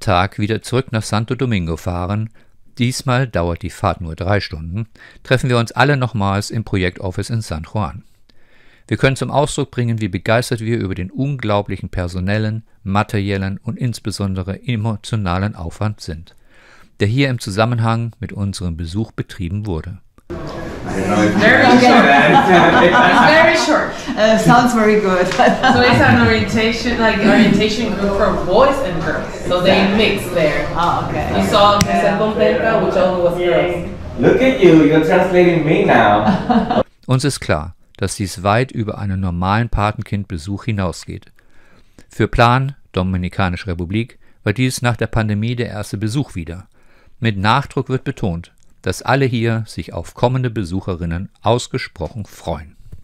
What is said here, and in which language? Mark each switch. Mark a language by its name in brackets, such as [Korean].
[German] Tag wieder zurück nach Santo Domingo fahren, diesmal dauert die Fahrt nur 3 Stunden, treffen wir uns alle nochmals im Projektoffice in San Juan. Wir können zum Ausdruck bringen, wie begeistert wir über den unglaublichen personellen, materiellen und insbesondere emotionalen Aufwand sind, der hier im Zusammenhang mit unserem Besuch betrieben wurde. [English] Very short. It's very short. Sounds very good. So it's an orientation group for boys and girls. So they mix there. Oh, okay. You saw Giselle Bombenka, which only was girls. Look at you, you're translating me now. [German] Uns ist klar, dass dies weit über einen normalen Patenkindbesuch hinausgeht. Für Plan Dominikanische Republik war dies nach der Pandemie der erste Besuch wieder. Mit Nachdruck wird betont, dass alle hier sich auf kommende Besucherinnen ausgesprochen freuen.